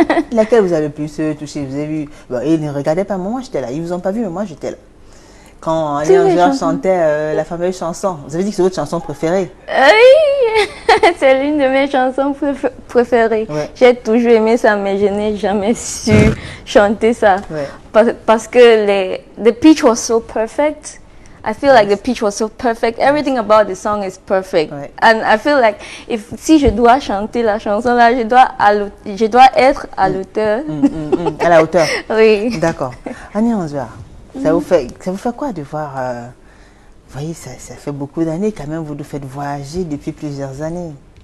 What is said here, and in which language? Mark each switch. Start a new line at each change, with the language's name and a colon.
French: Laquelle vous avez le plus touché? Vous avez vu? Bon, ils ne regardaient pas, moi j'étais là. Ils vous ont pas vu, mais moi j'étais là. Quand Tous les Léon chansons. chantait la fameuse chanson. Vous avez dit que c'est votre chanson préférée? Oui, c'est l'une de mes chansons préférées. Ouais. J'ai toujours aimé ça, mais je n'ai jamais su chanter ça. Ouais. Parce que
English: the pitch was so perfect. I feel like the pitch was so perfect. Everything about the song is perfect.
French: Ouais.
English: And I feel like
French: si je dois chanter la chanson là, je dois être à l'auteur. À la hauteur. Oui. D'accord. Annie Anzouar, ça vous fait quoi de voir vous voyez, ça fait beaucoup d'années quand même, vous nous faites voyager depuis plusieurs années.